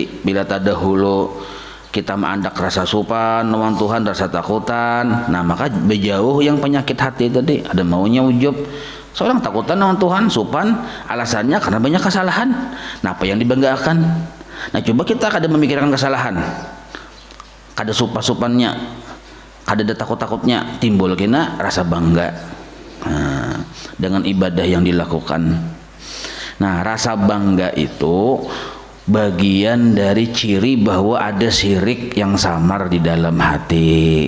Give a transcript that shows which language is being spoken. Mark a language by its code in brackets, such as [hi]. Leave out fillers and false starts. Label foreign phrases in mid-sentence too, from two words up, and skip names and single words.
[bjn] Bila tak dahulu kita mengandak rasa supan lawan Tuhan, rasa takutan, nah maka berjauh yang penyakit hati tadi. Ada maunya ujub, seorang takutan lawan Tuhan, supan, alasannya karena banyak kesalahan. [id] Nah, apa yang dibanggakan? [bjn] Nah, coba kita kada memikirkan kesalahan, kada supan-supannya, kada ada takut-takutnya, timbul kena rasa bangga dengan ibadah yang dilakukan. [id] Nah, rasa bangga itu bagian dari ciri bahwa ada syirik yang samar di dalam hati.